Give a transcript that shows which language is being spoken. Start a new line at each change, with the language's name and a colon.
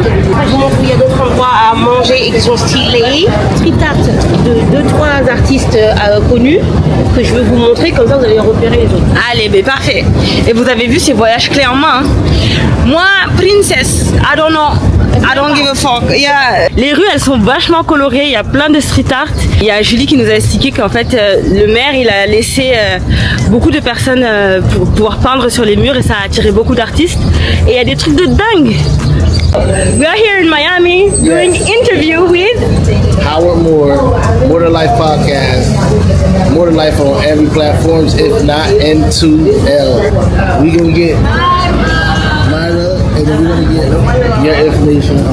French: Je vous montre où il y a d'autres endroits à manger et qui sont stylés. Street art de 2-3 artistes connus que je vais vous montrer, comme ça vous allez repérer les autres. Allez, mais parfait. Et vous avez vu ces voyages clés en main. Hein.
English: Moi, princess, I don't know. I don't give a fuck. Yeah.
French: Les rues, elles sont vachement colorées. Il y a plein de street art. Il y a Julie qui nous a expliqué qu'en fait, le maire, il a laissé beaucoup de personnes pour pouvoir peindre sur les murs et ça a attiré beaucoup d'artistes. Et il y a des trucs de dingue.
English: We are here in Miami doing interview with Howard Moore, More Than Life podcast, More Than Life on every platforms, if not N2L. We gonna get Myra, and then we gonna get your information.